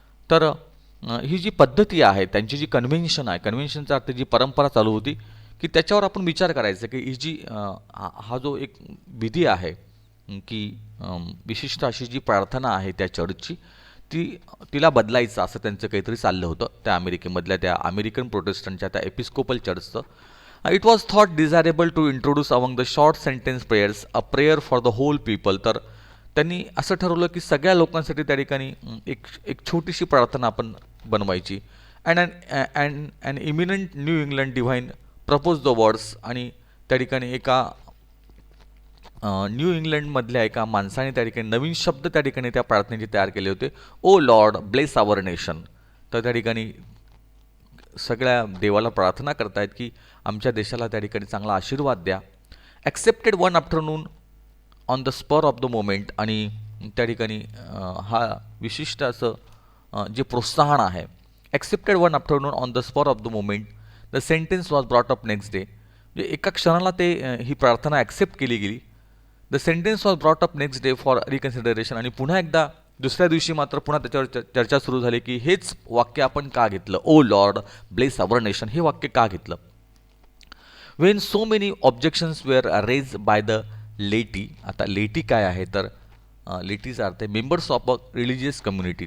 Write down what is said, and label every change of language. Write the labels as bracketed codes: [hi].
[mr] तर ही जी पद्धती आहे, त्यांची जी कन्व्हेन्शन आहे, कन्व्हेन्शनचा अर्थ जी परंपरा चालू होती, की त्याच्यावर आपण विचार करायचा की ही जी हा जो एक विधी आहे, की विशिष्ट अशी जी प्रार्थना आहे त्या चर्चची, तिला बदलायचं असं त्यांचं काहीतरी चाललं होतं त्या अमेरिकेमधल्या त्या अमेरिकन प्रोटेस्टंटच्या त्या Episcopal चर्चचं. [en] It was thought desirable to introduce among the short sentence prayers a prayer for the whole people. [mr] तर त्यांनी असं ठरवलं की सगळ्या लोकांसाठी त्या ठिकाणी एक छोटीशी प्रार्थना आपण बनवायची. [en] And eminent New England divine propose the words. [mr] आणि त्या ठिकाणी एका न्यू इंग्लंडमधल्या एका माणसाने त्या ठिकाणी नवीन शब्द त्या ठिकाणी त्या प्रार्थनेचे तयार केले होते. [en] O Lord bless our nation. [mr] तर त्या ठिकाणी सगळ्या देवाला प्रार्थना करतायत की आमच्या देशाला त्या ठिकाणी चांगला आशीर्वाद द्या. [en] Accepted one afternoon on the spur of the moment. [mr] आणि त्या ठिकाणी हा विशिष्ट असं जे प्रोत्साहन आहे. [en] Accepted one afternoon on the spur of the moment the sentence was brought up next day. [mr] म्हणजे एका क्षणाला ते ही प्रार्थना ॲक्सेप्ट केली गेली. [en] The sentence was brought up next day for reconsideration. [mr] आणि पुन्हा एकदा दुसऱ्या दिवशी मात्र पुन्हा त्याच्यावर चर्चा सुरू झाली की हेच वाक्य आपण का घेतलं. [en] O Lord bless our nation [mr] हे वाक्य का घेतलं. [en] When so many objections were raise by the laity. [mr] आता लेटी काय आहे तर लेटीचा अर्थ आहे [en] Members of a religious community.